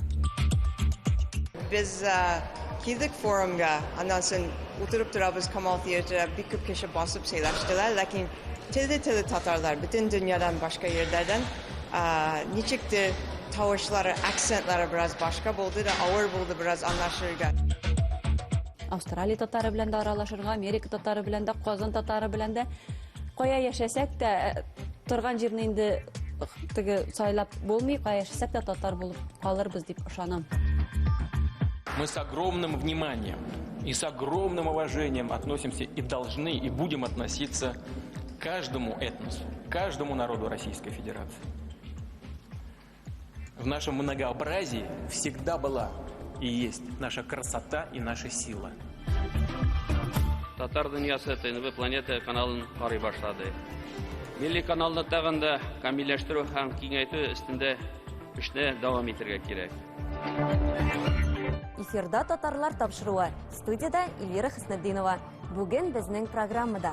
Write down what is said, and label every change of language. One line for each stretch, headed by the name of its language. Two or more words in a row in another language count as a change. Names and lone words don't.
Tatar: Biz килдек форумга, аннан соң утырып торабыз Камал театрда бик күп кеше басып сөйләштеләр, ләкин теле татарлар бөтен дөньядан башка җирләрдән ничектер тавышлары, акцентлары biraz башка булды да авыр булды biraz аңлашырга. Австралия татары белән дә аралашырга, Америка татары белән дә, Казан татары белән дә кая яшәсәк тә торган җирне инде теге сайлап булмый, кая яшәсәк тә татар булып калырбыз дип ышанам.
Russian: Мы с огромным вниманием и с огромным уважением относимся и должны, и будем относиться к каждому этносу, к каждому народу Российской Федерации. В нашем многообразии всегда была и есть наша красота и наша сила.
Tatar: Татар дөньясы ТНВ планета каналын карый башлады. Милли каналны тагын да камилләштерү һәм киңәйтү өстендә эшне дәвам итәргә кирәк. Эфирда татарлар тапшыруы. Студияда Эльвира Хөснетдинова. Бүген безнең программада.